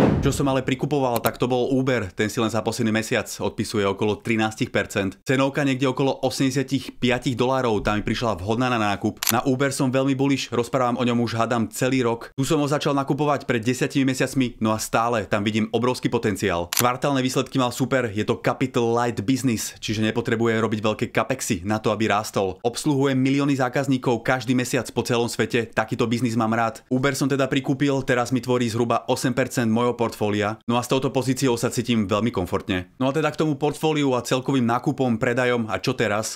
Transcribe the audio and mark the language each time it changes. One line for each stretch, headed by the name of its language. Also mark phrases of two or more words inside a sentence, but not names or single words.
Slovak: Čo som ale prikupoval, tak to bol Uber, ten si len za posledný mesiac odpisuje okolo 13%. Cenovka niekde okolo $85, tá mi prišla vhodná na nákup. Na Uber som veľmi bullish, rozprávam o ňom už hádam celý rok. Tu som ho začal nakupovať pred 10 mesiacmi, no a stále tam vidím obrovský potenciál. Kvartálne výsledky mal super, je to
English: capital light business,
Slovak: čiže nepotrebuje robiť veľké capexy na to, aby rástol. Obsluhuje milióny zákazníkov každý mesiac po celom svete, takýto biznis mám rád. Uber som teda prikúpil, teraz mi tvorí zhruba 8% mojho portfólia, no a s touto pozíciou sa cítim veľmi komfortne. No a teda k tomu portfóliu a celkovým nákupom, predajom a čo teraz?